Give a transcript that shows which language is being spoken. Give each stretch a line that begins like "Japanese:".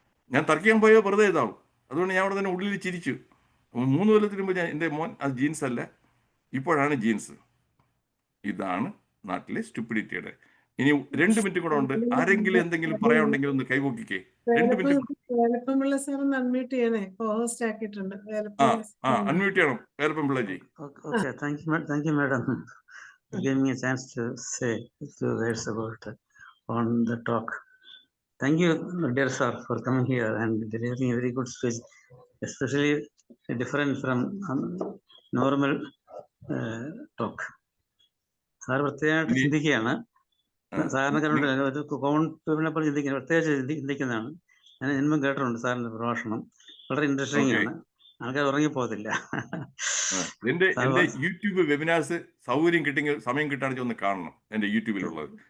Malayalam: ഞാൻ തർക്കിക്കാൻ പോയാൽ വെറുതെ ഇതാവും. അതുകൊണ്ട് ഞാൻ അവിടെ തന്നെ ഉള്ളിൽ ചിരിച്ചു. 3 കൊല്ലത്തിന് മുമ്പ് എൻ്റെ മോൻ അത് ജീൻസ് അല്ല, ഇപ്പോഴാണ് ജീൻസ്. ഇതാണ് നാട്ടിലെ സ്റ്റുപ്പിഡിറ്റിയുടെ. ഇനി 2 മിനിറ്റ് കൂടെ ഉണ്ട്. ആരെങ്കിലും എന്തെങ്കിലും പറയാനുണ്ടെങ്കിൽ ഒന്ന് കൈപൊക്കിക്കേ. 2 മിനിറ്റ്. വേലപ്പൻപിള്ള സാർ ഒന്ന് അൺമ്യൂട്ട് ചെയ്യണേ, കോഹോസ്റ്റ് ആക്കിയിട്ടുണ്ട്. അൺമ്യൂട്ട് ചെയ്യണം വേലപ്പൻപിള്ളജി.
English: Okay, thank you, madam, for giving me a chance to say a few words about on the talk. Thank you, dear sir, for coming here and delivering a very good speech, especially different from normal talk.
Malayalam: Sir പ്രത്യേകമായിട്ട് ചിന്തിക്കുകയാണ്. സാധാരണക്കാരുടെ ഒരു common പീപ്പിളിനെ പോലെ ചിന്തിക്കുന്നത്, പ്രത്യേകിച്ച് ചിന്തിക്കുന്നതാണ്. ഞാൻ ജന്മം കേട്ടിട്ടുണ്ട് സാറിന്റെ പ്രഭാഷണം, വളരെ ഇൻട്രസ്റ്റിംഗ് ആണ്. ആൾക്കാർ ഉറങ്ങിപ്പോകത്തില്ല. എന്റെ യൂട്യൂബ് വെബിനാർസ് സൗകര്യം കിട്ടിയെങ്കിൽ സമയം കിട്ടുകയാണെങ്കിൽ ഒന്ന് കാണണം, എന്റെ യൂട്യൂബിലുള്ളത്.